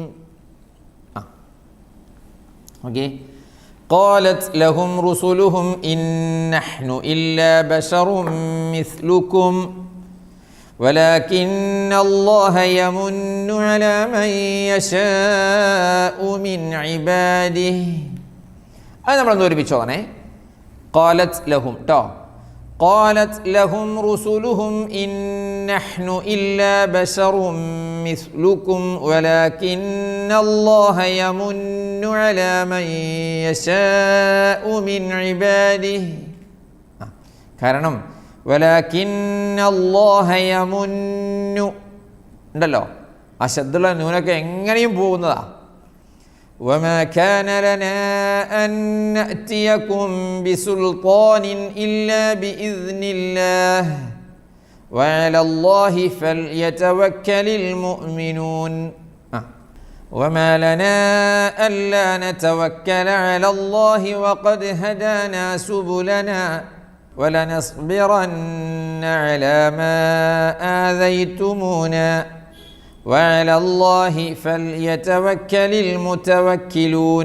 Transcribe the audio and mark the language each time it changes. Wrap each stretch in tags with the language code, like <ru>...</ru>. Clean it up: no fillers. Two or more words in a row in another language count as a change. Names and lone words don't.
<ar>قالت لهم رسلهم إن نحن إلا بشر مثلكم ولكن الله يمن على من يشاء من عباده.</ar> <ml>അത് നമ്മളൊന്ന് ഒരുമിച്ചോണേ.</ml> <ar>قالت لهم قالت لهم رسلهم إن نحن إلا بشر مثلكم ولكن الله يمن على من يشاء من عباده.</ar> <ml>കാരണം</ml> <ar>ولكن الله يمن</ar> <ml>ഉണ്ടല്ലോ, ആ ശബ്ദമുള്ള നൂനൊക്കെ എങ്ങനെയും പോകുന്നതാ.</ml> <ar>وما كان لنا أن نأتيكم بسلطان إلا بإذن الله وعلى الله فليتوكل المؤمنون. وما لنا ألا نتوكل على الله وقد هدانا سبلنا ولنصبرن على ما آذيتمونا وعلى الله فليتوكل المتوكلون.</ar>